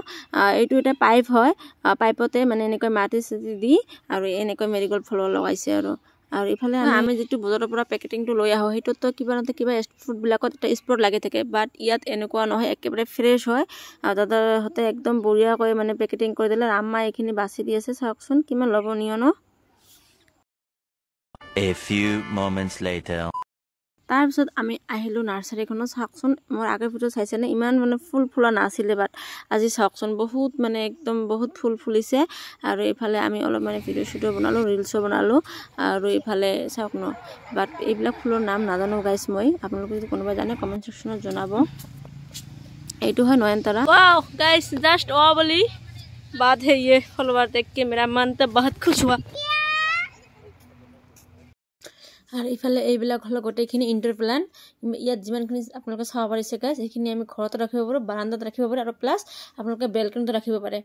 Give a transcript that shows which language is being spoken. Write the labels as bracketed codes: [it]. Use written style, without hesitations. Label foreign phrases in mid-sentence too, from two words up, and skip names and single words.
[as] এইটো এটা পাইপ হয়, পাইপতে মানে এনেকৈ মাটি চাটি দি আৰু এনেকৈ মেৰিগোল্ড ফুল লগাইছে। আৰু ইফালে আমি যিটো বজাৰৰ পৰা পেকেটিংটো লৈ আহোঁ, সেইটোতো কিবা নহয় কিবা ফ্ৰুটবিলাকত এটা স্পট লাগি থাকে, বাট ইয়াত এনেকুৱা নহয়, একেবাৰে ফ্ৰেছ হয়। আৰু দাদাহঁতে একদম বঢ়িয়াকৈ মানে পেকেটিং কৰি দিলে, আম্মা এইখিনি বাছি দি আছে, চাওকচোন কিমান লৱণীয় ন। [en] A few moments later. [as] তাৰপিছত আমি আহিলোঁ নাৰ্চাৰীখনত। চাওকচোন মোৰ আগৰ ভিডিঅ' চাইছেনে, ইমান মানে ফুল ফুলা নাছিলে, বাট আজি চাওকচোন বহুত মানে একদম বহুত ফুল ফুলিছে। আৰু এইফালে আমি অলপ মানে ভিডিঅ' চিডিঅ' বনালোঁ, ৰিলচো বনালোঁ। আৰু এইফালে চাওক ন, বাট এইবিলাক ফুলৰ নাম নাজানো গাইছ মই, আপোনালোকে যদি কোনোবাই জানে [en] comment section [as] জনাব। এইটো হয় নয়নতৰা। [en] wow guys, [hi] जस्ट ओ बोली बात है, ये फॉलोवर देख के मेरा मन तो बहुत खुश हुआ। [as] আৰু ইফালে এইবিলাক হ'ল গোটেইখিনি [en] indoor plant. [as] ইয়াত যিমানখিনি আপোনালোকে চাব পাৰিছে গাইছ, সেইখিনি আমি ঘৰতো ৰাখিব পাৰোঁ, বাৰান্দাত ৰাখিব পাৰোঁ, আৰু প্লাছ আপোনালোকে বেলকনিতো ৰাখিব পাৰে।